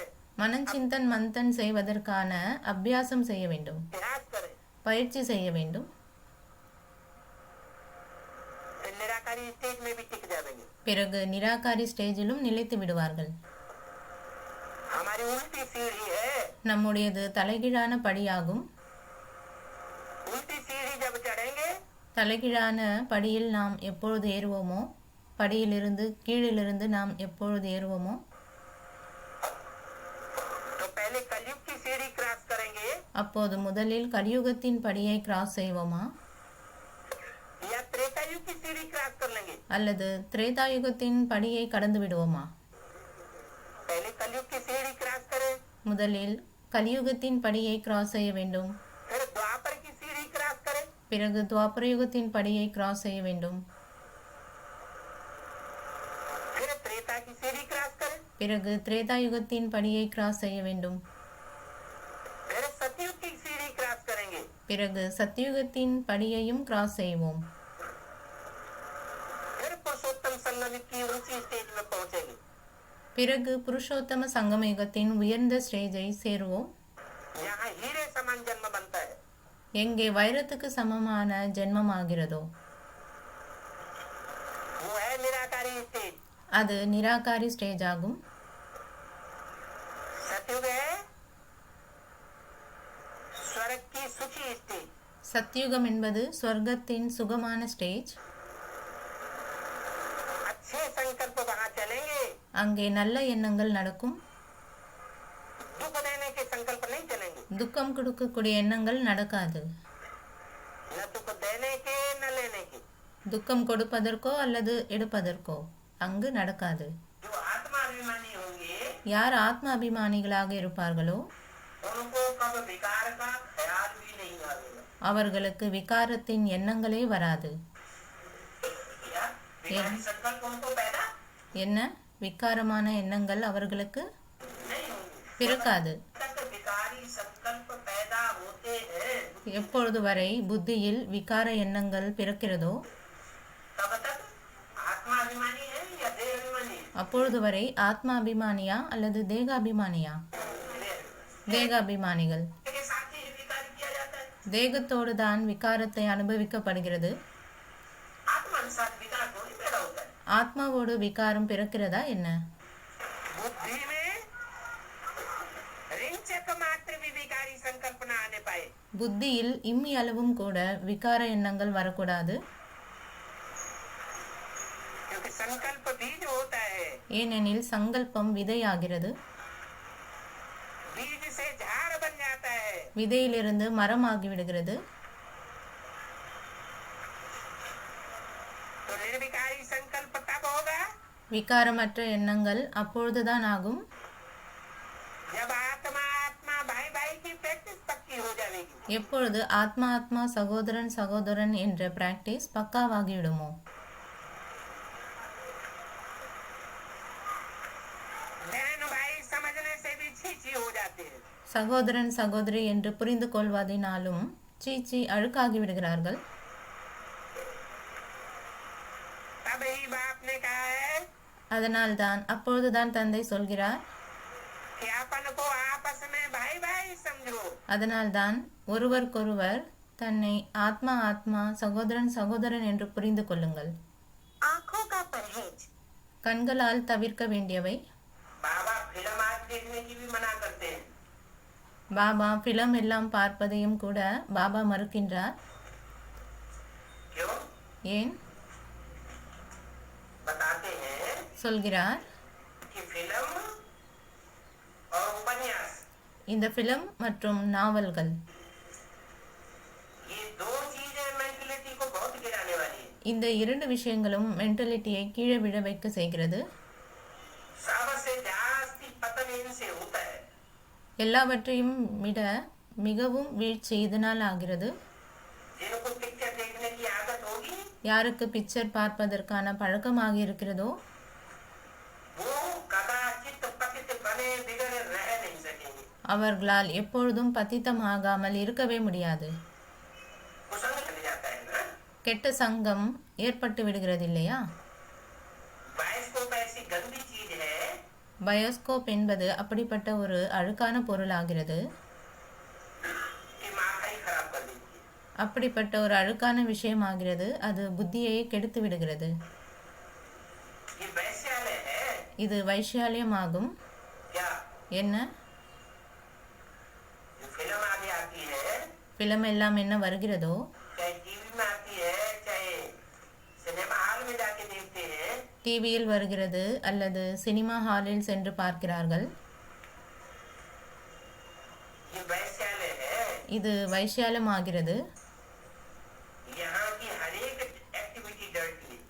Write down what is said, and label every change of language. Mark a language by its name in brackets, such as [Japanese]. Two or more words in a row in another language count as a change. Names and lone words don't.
[Tamil] மனஞ்சிந்தன் மந்தன் செய்வதற்கான அபியாசம் செய்ய வேண்டும், [Hindi] अभ्यास करें [Tamil] பயிற்சி செய்ய வேண்டும். [Hindi] फिर निराकारी स्टेज में भी टिक जाएंगे [Tamil] பிறகு நிராகாரி ஸ்டேஜிலும் நிலைத்து விடுவார்கள். [Hindi] हमारी उल्टी सीढ़ी है [Tamil] நம்முடையது தலைகீழான படியாகும். [Hindi] उल्टी सीढ़ी जब चढ़ेंगे [Tamil] தலைகீழான படியில் நாம் எப்பொழுது ஏறுவோமோ, படியிலிருந்து கீழிலிருந்து நாம் எப்பொழுது ஏறுவோமோ [Hindi] पहले कलयुग की सीढ़ी क्रॉस करेंगे [Tamil] அப்போது முதலில் கலியுகத்தின் படியை கிராஸ் செய்வோமா [Hindi] या त्रेता युग की सीढ़ी क्रॉस कर लेंगे? [Tamil] அல்லது திரேதாயுகத்தின் படியை கடந்து விடுவோமா? [Hindi] पहले कलयुग की सीढ़ी क्रॉस करें, [Tamil] முதலில் கலியுகத்தின் படியை கிராஸ் செய்ய வேண்டும். [Hindi] फिर द्वापर की सीढ़ी क्रॉस करें, [Tamil] பிறகு துவாபரயுகத்தின் படியை கிராஸ் செய்ய வேண்டும். [Hindi] फिर त्रेता की सीढ़ी क्रॉस करें, [Tamil] பிறகு திரேதாயுகத்தின் படியை கிராஸ் செய்ய வேண்டும். [Hindi] फिर सतयुग की सीढ़ी क्रॉस करेंगे, [Tamil] பிறகு சத்தியுகத்தின் படியையும் கிராஸ் செய்வோம். [Hindi] फिर पुरुषोत्तम संगम की ऊंची स्टेज में पहुंचेंगे. [Tamil] பிறகு புருஷோத்தம சங்கமயுகத்தின் உயர்ந்த ஸ்டேஜை சேருவோம். [Hindi] यहाँ हीरे समान जन्म बनता है. [Tamil] எங்கே வைரத்துக்கு சமமான ஜென்மமாகிறதோ [Hindi] वो है निराकारी स्टेज. [Tamil] அது நிராகாரி ஸ்டேஜ் ஆகும். [Hindi] सतयुग है स्वर्ग की सुखी स्टेज. [Tamil] சத்யுகம் என்பது ஸ்வர்க்கத்தின் சுகமான ஸ்டேஜ். [Hindi] अच्छे संकल्प वहाँ चलेंगे, [Tamil] அங்கே நல்ல எண்ணங்கள் நடக்கும். [Hindi] दुख देने के संकल्प नहीं चलेंगे. [Tamil] துக்கம் கொடுக்கக்கூடிய எண்ணங்கள் நடக்காது. [Hindi] न दुख देने के न लेने के. [Tamil] துக்கம் கொடுப்பதற்கோ அல்லது எடுப்பதற்கோ அங்கு நடக்காது. [Hindi] जो आत्माभिमानी होंगे [Tamil] யார் ஆத்ம அபிமானிகளாக இருப்பார்களோ [Hindi] उनको कब विकार का ख्याल भी नहीं आएगा. [Tamil] அவர்களுக்கு விகாரத்தின் எண்ணங்களே வராது. [Hindi] क्या विकारी संकल्प उनको पैदा [Tamil] என்ன விகாரமான எண்ணங்கள் அவர்களுக்கு [Hindi] नहीं होंगे. [Tamil] பிறக்காது. [Hindi] तक विकारी संकल्प पैदा होते हैं [Tamil] எப்பொழுது வரை புத்தியில் விகார எண்ணங்கள் பிறக்கிறதோ [Hindi] तब तक आत्माभिमानी है या देहाभिमानी है? [Tamil] அப்பொழுது வரை ஆத்மா அபிமானியா அல்லது தேகாபிமானியா? தேகாபிமானிகள். [Hindi] के साथ ही विकार किया जाता है. [Tamil] தேகத்தோடு தான் விகாரத்தை அனுபவிக்கப்படுகிறது. [Hindi] आत्मा के साथ विकार थोड़ी पैदा होता है. [Tamil] ஆத்மாவோடு விகாரம் பிறக்கிறதா என்ன? [Hindi] बुद्धि में रिंचक मात्र भी विकारी संकल्प न आने पाए. [Tamil] புத்தியில் இம்மி அளவும் கூட விகார எண்ணங்கள் வரக்கூடாது. [Hindi] क्योंकि संकल्प बीज होता है. [Tamil] ஏனெனில் சங்கல்பம் விதையாகிறது. [Hindi] बीज से झाड़ बन जाता है. [Tamil] விதையிலிருந்து மரமாகி விடுகிறது. [Hindi] तो निर्विकारी संकल्प तब होगा [Tamil] விகாரமற்ற எண்ணங்கள் அப்பொழுதுதான் ஆகும் [Hindi] जब आत्मा आत्मा भाई भाई की प्रैक्टिस पक्की हो जाएगी. [Tamil] எப்பொழுது ஆத்மா ஆத்மா சகோதரன் சகோதரன் என்ற பிராக்டிஸ் பக்காவாகிவிடுமோ. [Hindi] बहन भाई समझने से भी छीछी हो जाते हैं. [Tamil] சகோதரன் சகோதரி என்று புரிந்து கொள்வதினாலும் சீச்சி அழுக்காகி விடுகிறார்கள். [Hindi] तब ही बाप ने कहा है [Tamil] அதனால்தான் அப்பொழுதுதான் தந்தை சொல்கிறார், [Hindi] कि अपन को आपस में भाई भाई समझो. [Tamil] அதனால்தான் ஒருவருக்கொருவர் தன்னை ஆத்மா ஆத்மா சகோதரன் சகோதரன் என்று புரிந்து கொள்ளுங்கள். [Hindi] आँखों का परहेज. [Tamil] கண்களால் தவிர்க்க வேண்டியவை. [Hindi] बाबा फिल्म आज देखने की भी मना करते हैं. [Tamil] பாபா பிலம் எல்லாம் பார்ப்பதையும் கூட பாபா மறுக்கின்றார். [Hindi] क्यों? [Tamil] ஏன்? [Hindi] बताते हैं [Tamil] சொல்கிறார், [Hindi] कि फिल्म और उपन्यास [Tamil] இந்த பிலம் மற்றும் நாவல்கள் [Hindi] ये दो चीजें मेंटलिटी को बहुत गिराने वाली है. [Tamil] இந்த இரண்டு விஷயங்களும் மென்டலிட்டியை கீழே விழ வைக்க செய்கிறது. [Hindi] सबसे जास्ती पतन इनसे होता है. [Tamil] எல்லாவற்றையும் விட மிகவும் வீழ்ச்சி இதனால் ஆகிறது. [Hindi] जिनको पिक्चर देखने की आदत होगी [Tamil] யாருக்கு பிக்சர் பார்ப்பதற்கான பழக்கமாகி இருக்கிறதோ [Hindi] वो कदाचित पतित बने बिगड़े रह नहीं सकेंगे. [Tamil] அவர்களால் எப்பொழுதும் பतितமாகாமல் இருக்கவே முடியாது. [Hindi] कुसंग लग जाता है ना. [Tamil] கெட்ட சங்கம் ஏற்பட்டு விடுகிறது இல்லையா? [Hindi] बायोस्कोप ऐसी गंदी चीज है [Tamil] பயோஸ்கோப் என்பது அப்படிப்பட்ட ஒரு அழுக்கான பொருளாகிறது. [Hindi] कि माथा ही खराब कर देती है. [Tamil] அப்படிப்பட்ட ஒரு அழுக்கான விஷயமாகிறது. அது புத்தியை கெடுத்து விடுகிறது. [Hindi] ये वैश्यालय है [Tamil] இது வைஷ்யாலியமாகும். [Hindi] क्या? [Tamil] என்ன? [Hindi] जो फिल्म आगे आती है [Tamil] பிலம் எல்லாம் என்ன வருகிறதோ [Hindi] चाहे टीवी में आती है चाहे [English] cinema hall [Hindi] में जाके देखते हैं [Tamil] டிவியில் வருகிறது அல்லது சினிமா ஹாலில் சென்று பார்க்கிறார்கள். இது வைஷாலமாகிறது. [Hindi] यहाँ की हर एक [English] activity dirty [Hindi] है।